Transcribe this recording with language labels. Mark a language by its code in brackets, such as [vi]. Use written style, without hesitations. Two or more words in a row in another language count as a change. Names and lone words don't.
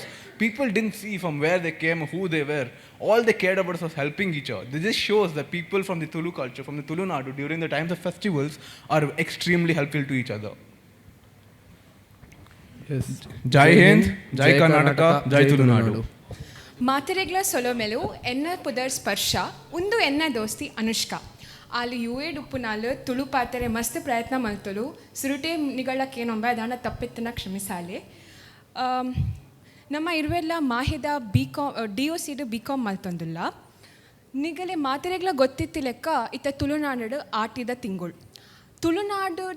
[en] People didn't see from where they came or who they were. All they cared about was helping each other. This just shows that people from the Tulu culture, from the Tulu Nadu, during the times of festivals, are extremely helpful to each other. Yes. Jai Hind, Jai Karnataka, Jai Tulu Nadu. [tcy] ಮಾತೆರೆಗ್ಲ ಸೊಲೊಮೆಲು ಎನ್ನ ಪುದರ್ ಸ್ಪರ್ಶ ಉಂದು ಎನ್ನ ದೋಸ್ತಿ ಅನುಷ್ಕಾ ಆಲು ಯುಎಡ್ ಉಪ್ಪುನಾಲು ತುಳು ಪಾತೆರೆ ಮಸ್ತ್ ಪ್ರಯತ್ನ ಮಲ್ತಲು ಸುರುಟೆ ನಿಗಳಕ್ಕೇನೊಂಬೆ ಅದನ್ನ ತಪ್ಪಿತ್ತನ ಕ್ಷಮಿಸಾಲೆ ನಮ್ಮ ಇರುವೆಲ್ಲ ಮಾಹಿದ DOCD BCom ಮಲ್ತೊಂದುಲ್ಲ ನಿಗಲೆ ಮಾತೆರೆಗ್ಲ ಗೊತ್ತಿತ್ತಿ ಲೆಕ್ಕ ಇತ್ತ ತುಳುನಾಡು ಆಟಿದ ತಿಂಗಳು ತುಳುನಾಡುದ